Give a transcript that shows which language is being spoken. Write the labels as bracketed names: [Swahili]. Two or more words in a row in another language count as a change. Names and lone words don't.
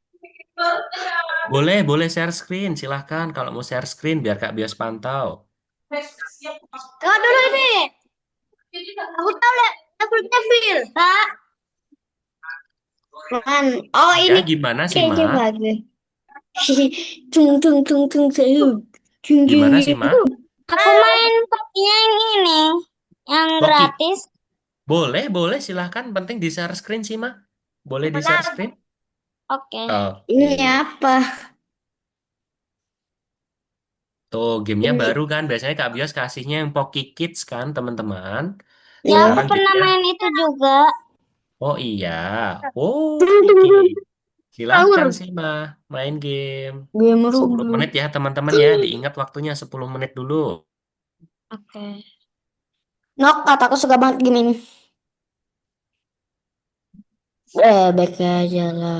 [Indonesian] Boleh [English] share screen, [Indonesian] silahkan kalau mau [English] share screen [Indonesian] biar Kak Bios pantau. Tunggu dulu ini. Aku tahu Devil. Kak. Oh, Ya, ini gimana sih, kayaknya Ma? bagus. Tung tung tung tung sayur. Tung tung Gimana sih, tung. Ma? Aku main pakai yang ini. Yang Poki. gratis. Boleh, silahkan. Penting di [English] share screen [Indonesian] sih, Ma. Boleh di [English] share screen? [Indonesian] Oke. Ini Oke. apa? Tuh, gamenya Ini. baru kan. Biasanya Kak Bios kasihnya yang Poki Kids kan, teman-teman. Ya, aku Sekarang pernah gamenya... main itu juga. Oh iya. Oh, Tung tung Kiki. tung. Silahkan Sahur. sih, Ma. Main game. Game 10 Roblox. menit ya, teman-teman ya. Diingat waktunya 10 menit dulu. Oke. Nok, kataku suka banget game ini. Baik aja lah.